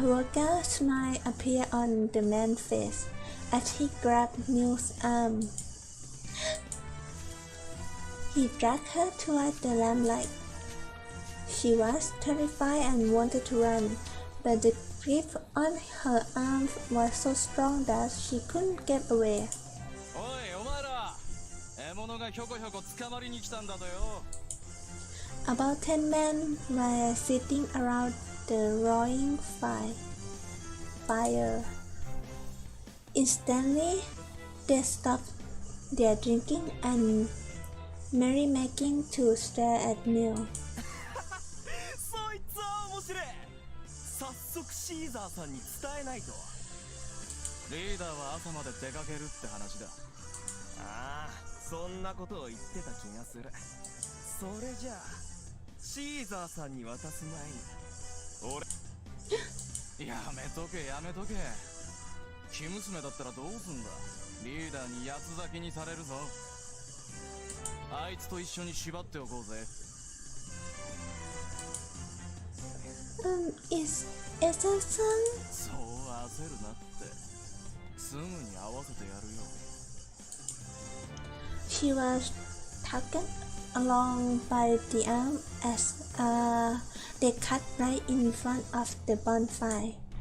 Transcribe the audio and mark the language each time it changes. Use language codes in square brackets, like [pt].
[en] a vulgar smile appeared on the man's face as he grabbed Mill's arm. He dragged her toward the lamplight. She was terrified and wanted to run, but the grip on her arm was so strong that she couldn't get away. [ja] おいお前ら獲物がひょこひょこ捕まりに来たんだとよ [en] About 10 men were sitting around the roaring fire. Instantly, they stopped their drinking and merrymaking to stare at Mill. [ja] そいつは面白い。早速シーザーさんに伝えないと。リーダーは朝まで出かけるって話だああ、そんなことを言ってた気がする。それじゃあシーザーさんに渡す前に俺やめとけやめとけ生娘だったらどうすんだリーダーに八つ咲きにされるぞあいつと一緒に縛っておこうぜ [en] Is Excel-san? [ja] そう焦るなってすぐに合わせてやるよ [en] She was tugged along by the arm as they cut right in front of the bonfire.